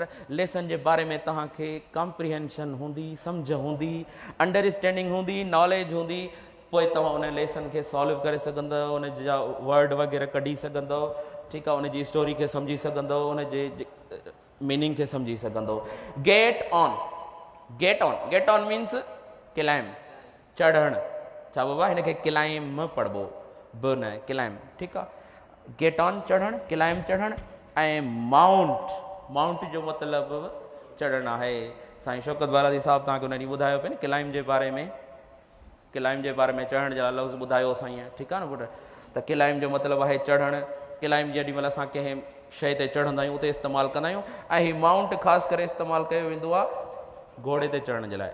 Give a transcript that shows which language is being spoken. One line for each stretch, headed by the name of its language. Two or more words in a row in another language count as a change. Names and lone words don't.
Sindhi: लेसन जे बारे में तव्हांखे कॉम्प्रीहेंशन हूंदी, सम्झ हूंदी, अंडरस्टैंडिंग हूंदी, नॉलेज हूंदी, पोइ तव्हां उन लेसन खे सॉल्व करे सघंदव, उन जा वर्ड वग़ैरह कढी सघंदव। ठीकु आहे, उन जी स्टोरी खे सम्झी सघंदव, उन जे मीनिंग खे सम्झी सघंदव।
English: get on, get on, get on means climb,
Sindhi: चढ़णु। छा बाबा, हिनखे क्लाइम पढ़बो, ब न क्लाइम। ठीकु आहे,
English: get on
Sindhi: चढ़णु, क्लाइम चढ़णु। ऐं माउंट, माउंट जो मतिलबु चढ़णु आहे। साईं शौकत बालाजी साहिबु तव्हांखे उन ॾींहुं ॿुधायो पिए न क्लाइम जे बारे में, क्लाइम जे बारे में चढ़ण जा लफ़्ज़ ॿुधायो साईं। ठीकु आहे न पुट। त क्लाइम जो मतिलबु आहे चढ़णु। क्लाइम जेॾी महिल असां कंहिं शइ ते चढ़ंदा आहियूं उते इस्तेमालु कंदा आहियूं। ऐं हीउ माउंट ख़ासि करे इस्तेमालु कयो वेंदो आहे घोड़े ते चढ़ण जे लाइ।